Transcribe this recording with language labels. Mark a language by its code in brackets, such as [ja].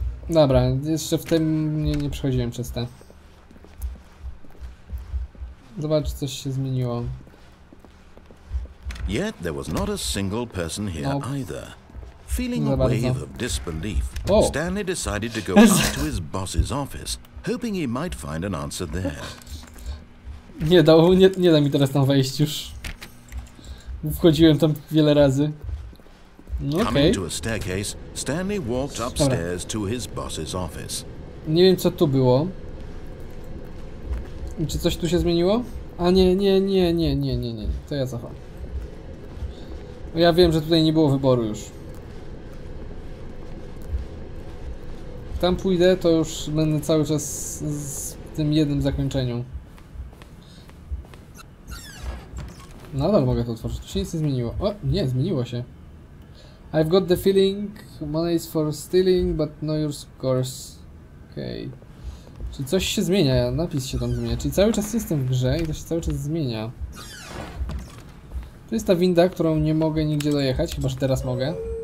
[pl] Dobra, jeszcze w tym nie przechodziłem przez te. Zobacz, czy coś się zmieniło. [en] Yet there was not a single person here either. Feeling a wave of disbelief, Stanley decided to go up to his boss's office, hoping he might find an answer there. [pl] Nie da mi teraz tam wejść już. Wchodziłem tam wiele razy. No, [en] Coming to a staircase, Stanley walked upstairs to his boss's office. [pl] Nie wiem, co tu było. Czy coś tu się zmieniło? A nie. To ja cofam. Ja wiem, że tutaj nie było wyboru już. Tam pójdę, to już będę cały czas z tym jednym zakończeniu. Nadal mogę to otworzyć, tu się nic nie zmieniło. O, nie, zmieniło się. [en] I've got the feeling money is for stealing, but no your scores. [pl] Okej. Czyli coś się zmienia, napis się tam zmienia. Czyli cały czas jestem w grze i to się cały czas zmienia. To jest ta winda, którą nie mogę nigdzie dojechać, chyba że teraz mogę.